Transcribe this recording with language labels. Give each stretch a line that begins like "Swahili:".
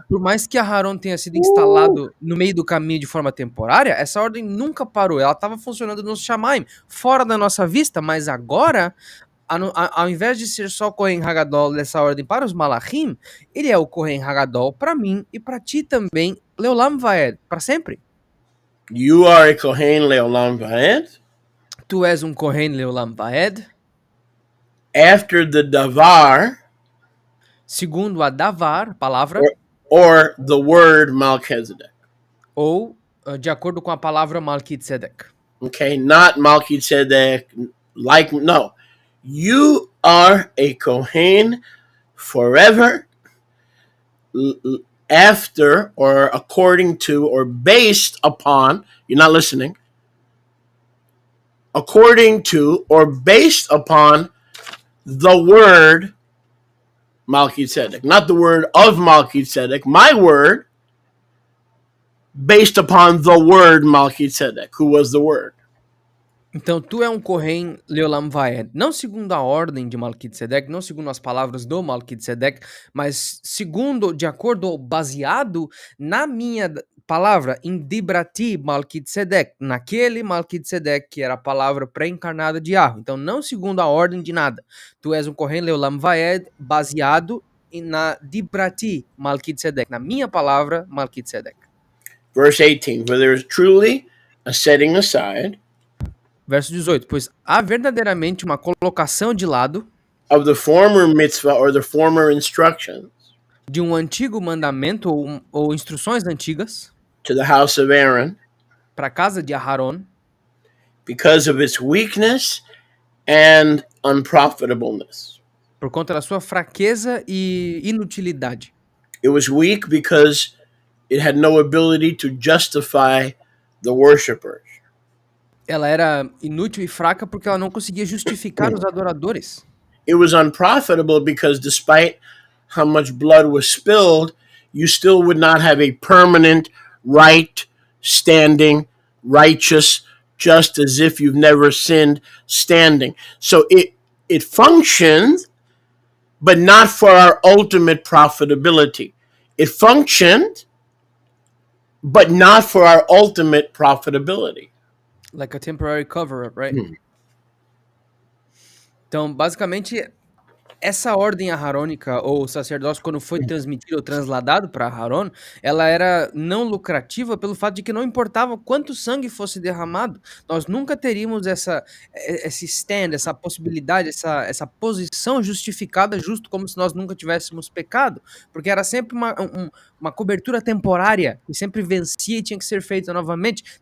Portuguese: Por mais que Aharon tenha sido instalado no meio do caminho de forma temporária, essa ordem nunca parou. Ela estava funcionando nos Shamaim, fora da nossa vista, mas agora, ao invés de ser só o Kohen Hagadol dessa ordem para os Malachim, ele é o Kohen Hagadol para mim e para ti também, Leolam Vaed, para sempre.
English: You are a Kohen Leolam Vaed.
Portuguese: Tu és um Kohen Leolam Vaed.
English: After the Davar,
Portuguese: segundo a Davar, palavra,
English: or the word Melchizedek.
Portuguese: Ou de acordo com a palavra Melquisedeque.
English: Okay, not Melchizedek, no. You are a Kohen forever, after or according to or based upon, you're not listening, according to or based upon the word Melchizedek. Not the word of Melchizedek, my word, based upon the word Melchizedek, who was the word.
Portuguese: Então, tu é um Kohen Leolam Vaed, não segundo a ordem de Melquisedeque, não segundo as palavras do Melquisedeque, mas segundo, de acordo ou baseado na minha palavra, em Dibrati Melquisedeque, naquele Melquisedeque que era a palavra pré-encarnada de Yahweh. Então, não segundo a ordem de nada. Tu és um Kohen Leolam Vaed baseado na Dibrati Melquisedeque, na minha palavra Melquisedeque.
English: Verse 18, for there is truly a setting aside.
Portuguese: Verso 18, pois há verdadeiramente uma colocação de lado
English: of the former mitzvah or the former instructions
Portuguese: de um antigo mandamento ou instruções antigas
English: to the house of Aaron
Portuguese: para a casa de Aharon
English: because of its weakness and unprofitableness.
Portuguese: Por conta da sua fraqueza e inutilidade.
English: It was weak because it had no ability to justify the worshipers.
Portuguese: Ela era inútil e fraca porque ela não conseguia justificar os adoradores.
English: It was unprofitable because despite how much blood was spilled, you still would not have a permanent, right, standing, righteous, just as if you've never sinned, standing. So it functioned, but not for our ultimate profitability. It functioned, but not for our ultimate profitability. Like a temporary cover-up, right?
Portuguese: Então, basicamente, essa ordem aharônica ou sacerdócio, quando foi transmitido ou transladado para Aharon, ela era não lucrativa pelo fato de que não importava quanto sangue fosse derramado. Nós nunca teríamos esse stand, essa possibilidade, essa posição justificada, justo como se nós nunca tivéssemos pecado, porque era sempre uma cobertura temporária, que sempre vencia e tinha que ser feita novamente.